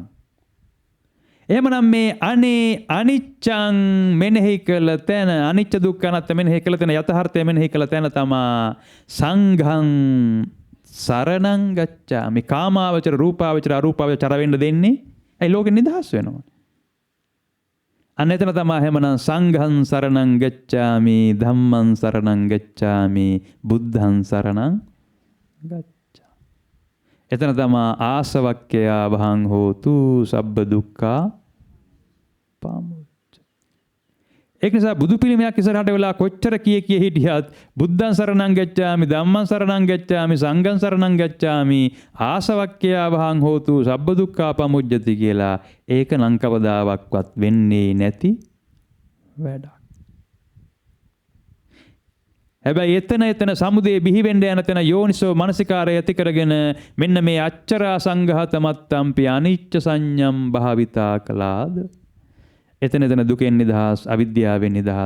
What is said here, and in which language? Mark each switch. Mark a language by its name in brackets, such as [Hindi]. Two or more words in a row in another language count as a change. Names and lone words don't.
[Sinhala] එහෙමනම් මේ අනිච්චං මෙනෙහි කළ තැන, අනිච්ච දුක්ඛ අනාත්ම මෙනෙහි කළ තැන, යථාර්ථය මෙනෙහි කළ තැන තමා [Pali] සංඝං සරණං ගච්ඡාමි. [Sinhala] කාමාවචර, රූපාවචර, අරූපාවචර චර වෙන්න දෙන්නේ ඇයි? ලෝකෙ නිදහස් වෙනවා. අන්න එතන තමයි එහෙමනම් [Pali] සංඝං සරණං ගච්ඡාමි, ධම්මං සරණං ගච්ඡාමි, බුද්ධං සරණං ගච්ඡාමි. [Sinhala] එතන තමයි [Pali] ආසවක්ඛයා වහං හෝතු සබ්බ දුක්ඛා පමුච්ච. [Sinhala] ඒක නිසා බුදු පිළිමයක් ඉස්සරහට වෙලා කොච්චර කිය හිටියත් [Pali] බුද්ධං සරණං ගච්ඡාමි, ධම්මං සරණං ගච්ඡාමි, සංඝං සරණං ගච්ඡාමි, ආසවක්ඛයා වහං හෝතු සබ්බ දුක්ඛා පමුච්චති [Sinhala] කියලා ඒක නම් කවදාවත් වෙන්නේ නැති වැඩක්. හැබැයි එතන සමුදේ බිහි වෙන්න යන තැන යෝනිසෝ මනසිකාරය ඇති කරගෙන මෙන්න මේ [Pali] අච්චරා සංඝාත මත්තම්පි අනිච්ච සංඥම් [Sinhala] භාවිතා කළාද එතන දුකෙන් නිදහස්, අවිද්‍යාවෙන් නිදහස්.